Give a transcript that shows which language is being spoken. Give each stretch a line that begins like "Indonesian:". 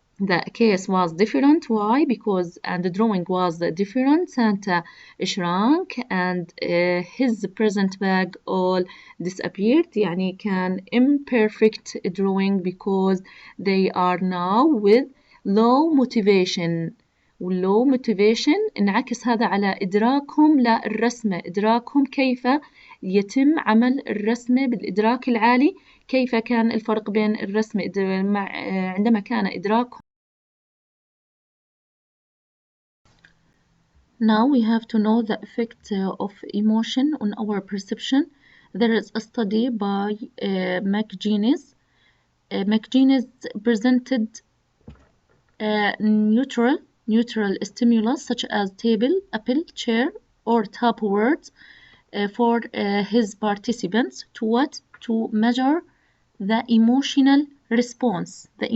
English: The case was different. Why? Because the drawing was different. Santa shrunk and his present bag all disappeared.
Arabic: يعني كان
English: imperfect drawing because they are now with low motivation. low motivation
Arabic: انعكس هذا على إدراكهم للرسمة، إدراكهم كيف يتم عمل الرسمة بالإدراك العالي. كيف كان الفرق بين الرسمة عندما كان إدراكهم.
English: Now we have to know the effect of emotion on our perception. There is a study by McGinnis. McGinnis presented neutral stimulus such as table, apple, chair, or tap words for his participants to measure the emotional response.